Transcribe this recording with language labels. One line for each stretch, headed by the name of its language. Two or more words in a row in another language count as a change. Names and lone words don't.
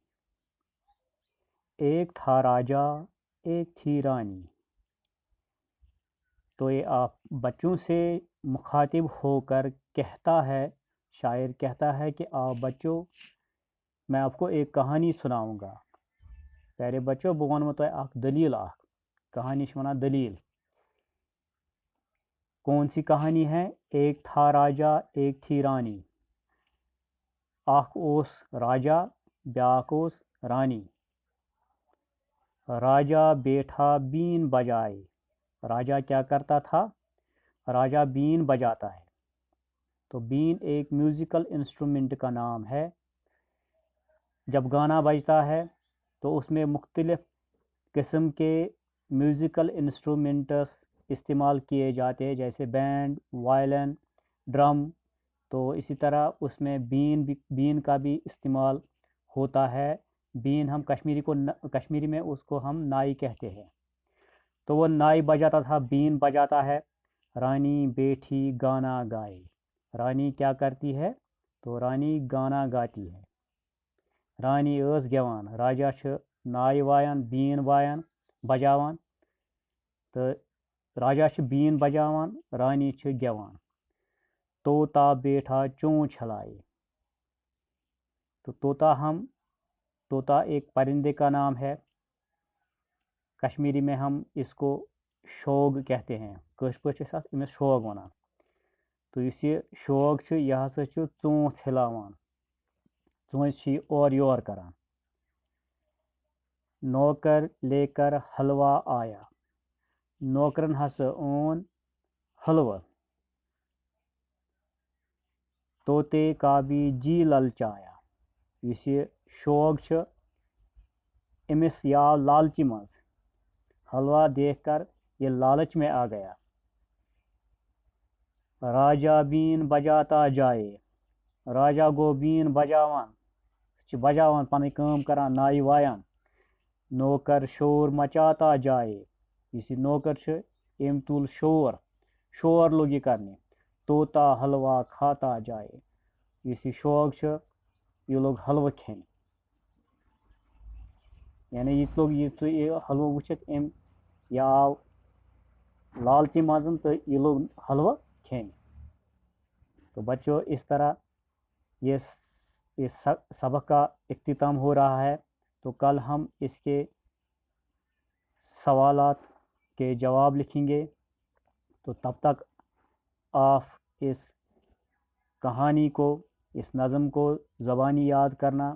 Urdu: ایک تھا راجا، ایک تھی رانی۔ تو یہ آپ بچوں سے مخاطب ہو کر کہتا ہے، شاعر کہتا ہے کہ آؤ بچوں میں آپ کو ایک کہانی سناؤں گا۔ پیارے بچوں،
Kashmiri: بہٕ وَنہو تۄہہِ اکھ دلیل اکھ، کہانی چھِ وَنان دلیل۔
Urdu: کون سی کہانی ہے؟ ایک تھا راجا ایک تھی رانی۔
Kashmiri: اکھ اوس راجا بیاکھ اوس رانی۔
Urdu: راجا بیٹھا بین بجائے۔ راجا کیا کرتا تھا؟ راجا بین بجاتا ہے۔ تو بین ایک
English: musical instrument
Urdu: کا نام ہے۔ جب گانا بجتا ہے تو اس میں مختلف قسم کے
English: musical instruments
Urdu: استعمال کیے جاتے ہیں، جیسے بینڈ، وائلن، ڈرم۔ تو اسی طرح اس میں بین کا بھی استعمال ہوتا ہے۔ بین ہم کشمیری میں اس کو ہم نائی کہتے ہیں۔ تو وہ نائی بجاتا تھا، بین بجاتا ہے۔ رانی بیٹھی گانا گائے۔ رانی کیا کرتی ہے؟ تو رانی گانا گاتی ہے۔
Kashmiri: رانی ٲس گیوان۔ راجا چھُ نائی وایان، بین وایان، بجاوان، تہٕ راجا چھُ بین بجاوان، رانی چھِ گیوان۔
Urdu: طوطا بیٹھا چونچ ہلائے۔ تو طوطا ایک پرندے کا نام ہے۔ کشمیری میں ہم اس کو شوگ کہتے ہیں،
Kashmiri: کٲشِر پٲٹھۍ چھِ أسۍ اَتھ أمِس شوگ وَنان۔ تو یُس یہِ شوگ چھُ یہِ ہسا چھُ ژوٗنٛٹھ ہِلاوان، ژوٗنٛٹھۍ چھِ یہِ اورٕ یور کران۔
Urdu: نوکر لے کر حلوا آیا۔
Kashmiri: نوکرن ہسا اون حلوٕ۔
Urdu: طوطے کا بھی جی للچایا۔
Kashmiri: یُس یہِ شوگ چھُ أمِس یہ آو لالچی منٛز۔
Urdu: حلوا دیکھ کر یہ لالچ میں آ گیا۔ راجا بین بجاتا جائے۔
Kashmiri: راجا گو بین بجاوان، سُہ چھُ بجاوان، پنٕنۍ کٲم کران، نایہِ وایان۔
Urdu: نوکر شور مچاتا جائے۔
Kashmiri: یُس یہِ نوکر چھُ أمۍ تُل شور لوگ یہِ کرنہِ۔
Urdu: طوطا حلوا کھاتا جائے۔
Kashmiri: یُس یہِ شوگ چھُ یہِ لوگ حلوٕ کھیٚنہِ، یعنی یہِ حلوٕ وٕچھِتھ أمۍ یہِ آو لالچی منٛز تہٕ یہِ لوگ حلوٕ کھیٚنہِ۔
Urdu: تو بچوں، اس طرح یہ سبق کا اختتام ہو رہا ہے۔ تو کل ہم اس کے سوالات کے جواب لکھیں گے۔ تو تب تک آپ اس کہانی کو، اس نظم کو زبانی یاد کرنا۔